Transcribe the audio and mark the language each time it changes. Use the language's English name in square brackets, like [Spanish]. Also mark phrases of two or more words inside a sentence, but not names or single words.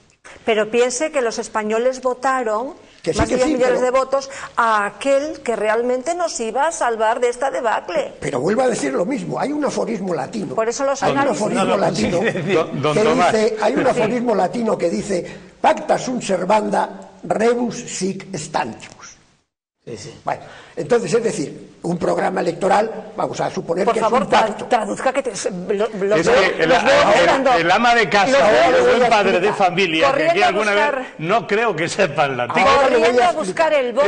[Spanish] Pero piense que los españoles votaron más de 10 millones de votos a aquel que realmente nos iba a salvar de esta debacle. Pero vuelvo a decir lo mismo, hay un aforismo latino. Por eso los hay un aforismo latino que dice [Latin] pacta sunt servanda rebus sic stantibus. [Spanish] Bueno, entonces, es decir, un programa electoral, vamos a suponer que es un pacto. Por favor, traduzca que el ama de casa o el padre de familia que aquí alguna vez no creo que sepan latín. Corriendo a buscar el voto.